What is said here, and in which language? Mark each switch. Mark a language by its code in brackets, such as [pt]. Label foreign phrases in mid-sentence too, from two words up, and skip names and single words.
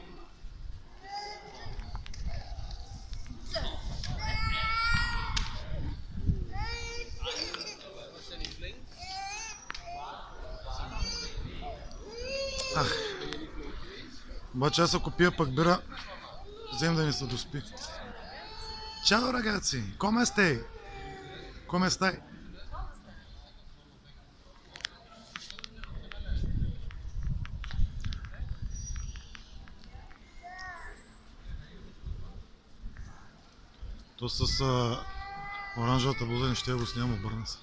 [bg] Обаче аз ако пия пък бира, взем да ни се доспи. Чао, [it] ragazzi! Come stai? Come stai? [bg] То с оранжевата блуза не ще го снимам, обърна се.